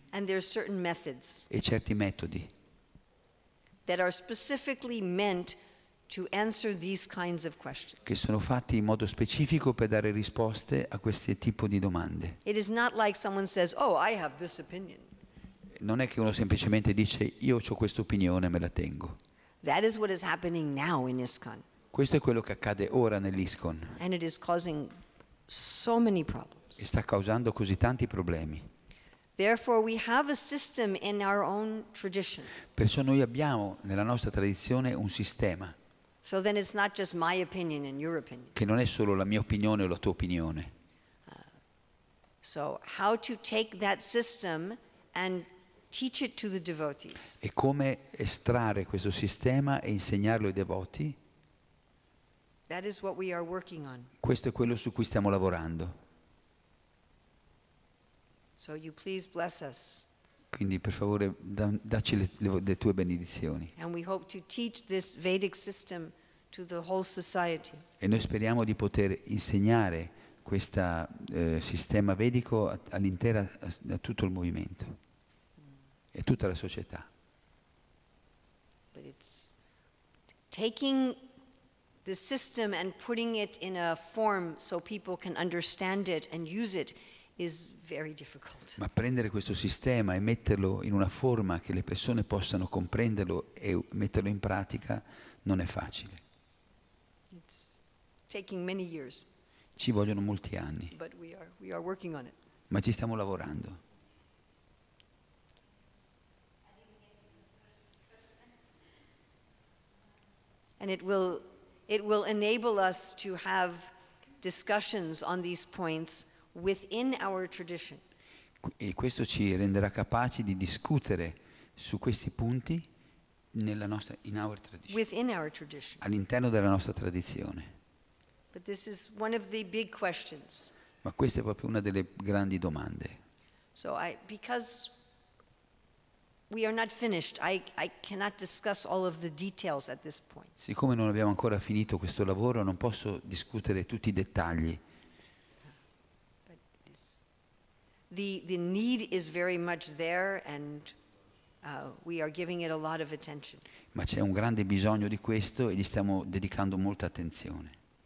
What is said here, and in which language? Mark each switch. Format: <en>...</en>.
<en>and there's certain methods</en> <it>e certi metodi</it> <en>that are specifically meant to answer these kinds of questions.</en> <it>che sono fatti in modo specifico per dare risposte a questo tipo di domande.</it> <en>It is not like someone says, "Oh, I have this opinion."</en> <it>Non è che uno semplicemente dice io ho questa opinione, me la tengo.</it> <en>That is what is happening now in ISKCON,</en> <it>Questo è quello che accade ora nell'ISKCON</it> <en>and it is causing so many problems.</en> <it>e sta causando così tanti problemi.</it> <en>Therefore, we have a system in our own tradition.</en> <it>Perciò noi abbiamo nella nostra tradizione un sistema</it> <en>So then it's not just my opinion and your opinion.</en> <it>che non è solo la mia opinione o la tua opinione.</it> <en>So how to take that system and teach it to the devotees.</en> <it>E come estrarre questo sistema e insegnarlo ai devoti?</it> <en>That is what we are working on.</en> <it>Questo è quello su cui stiamo lavorando.</it> <en>So you please bless us.</en> <it>Quindi per favore dacci le tue benedizioni.</it> <en>And we hope to teach this Vedic system to the whole society.</en> <it>E noi speriamo di poter insegnare questo sistema vedico a tutto il movimento e tutta la società.</it> <en>But it's taking the system and putting it in a form so people can understand it and use it is very difficult.</en> <it>Ma prendere questo sistema e metterlo in una forma che le persone possano comprenderlo e metterlo in pratica non è facile.</it> <en>It's taking many years,</en> <it>Ci vogliono molti anni,</it> <en>but we are working on it.</en> <it>ma ci stiamo lavorando.</it> <en>And it will enable us to have discussions on these points within our tradition.</en> <it>E questo ci renderà capaci di discutere su questi punti</it> <en>in our tradition, Within our tradition.</en> <it>all'interno della nostra tradizione.</it> <en>But this is one of the big questions.</en> <it>Ma questa è proprio una delle grandi domande.</it> <en>So because we are not finished, I cannot discuss all of the details at this point.</en> <it>Siccome non abbiamo ancora finito questo lavoro, non posso discutere tutti i dettagli.</it> <en>But the need is very much there, and we are giving it a lot of attention.</en> <it>Ma c'è un grande bisogno di questo e gli stiamo dedicando molta attenzione.</it>